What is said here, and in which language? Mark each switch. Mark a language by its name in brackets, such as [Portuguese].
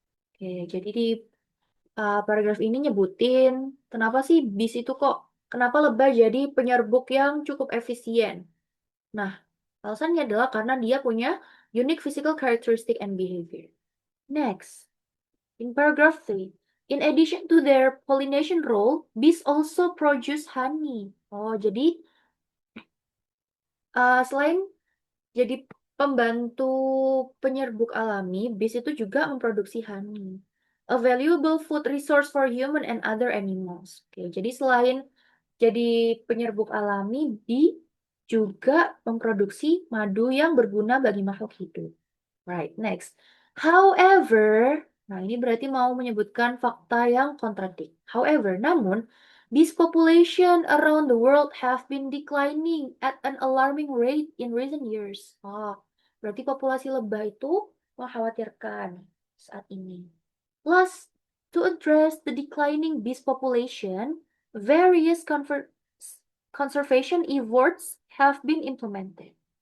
[Indonesian] Oke, jadi di paragraf ini nyebutin kenapa sih bees itu kenapa lebah jadi penyerbuk yang cukup efisien. Nah, alasannya adalah karena dia punya [English] unique physical characteristic and behavior. [Indonesian] Next, [English] In paragraph 3, in addition to their pollination role, bees also produce honey. [Indonesian] Oh, jadi selain jadi pembantu penyerbuk alami, bees itu juga memproduksi honey. [English] A valuable food resource for human and other animals. [Indonesian] Oke, jadi selain jadi penyerbuk alami, bee juga memproduksi madu yang berguna bagi makhluk hidup. Right, next. However, nah ini berarti mau menyebutkan fakta yang kontradik. [English] However, namun, bees population around the world have been declining at an alarming rate in recent years. [Indonesian] Oh, berarti populasi lebah itu mengkhawatirkan saat ini. [English] Plus, to address the declining bees population, various conservation efforts have been implemented.